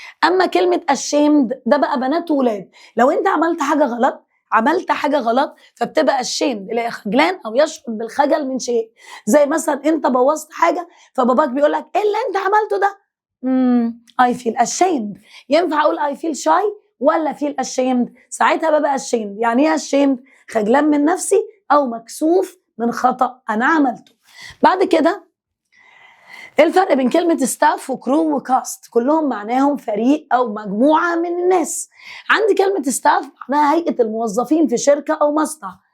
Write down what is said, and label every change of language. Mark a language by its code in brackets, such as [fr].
[ar] اما كلمه ashamed ده بقى بنات وولاد، لو انت عملت حاجه غلط فبتبقى ashamed اللي هي خجلان او يشعر بالخجل من شيء. زي مثلا انت بوظت حاجه فباباك بيقول لك ايه اللي انت عملته ده؟ [en] I feel ashamed. [ar] ينفع اقول [en] I feel shy [ar] ولا feel ashamed؟ ساعتها ببقى ashamed. يعني ايه ashamed؟ خجلان من نفسي او مكسوف من خطأ انا عملته. بعد كده ايه الفرق بين كلمة ستاف وكرو وكاست؟ كلهم معناهم فريق او مجموعة من الناس. عندي كلمة ستاف معناها هيئة الموظفين في شركة او مصنع.